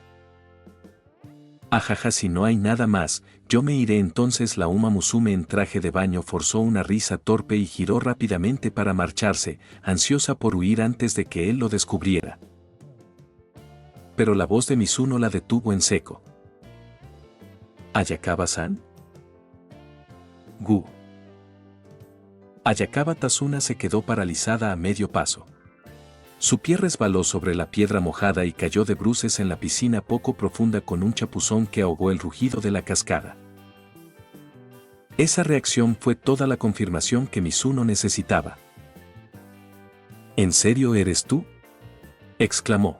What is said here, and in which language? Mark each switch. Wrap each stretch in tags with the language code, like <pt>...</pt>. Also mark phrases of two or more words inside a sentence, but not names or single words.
<es>Ajaja, si no hay nada más, yo me iré entonces. La Uma Musume en traje de baño forzó una risa torpe y giró rápidamente para marcharse, ansiosa por huir antes de que él lo descubriera. Pero la voz de Mizuno la detuvo en seco. ¿Ayakawa-san? Gu. Ayakawa Tazuna se quedó paralizada a medio paso. Su pie resbaló sobre la piedra mojada y cayó de bruces en la piscina poco profunda con un chapuzón que ahogó el rugido de la cascada. Esa reacción fue toda la confirmación que Mizuno necesitaba. ¿En serio eres tú?, exclamó.</es>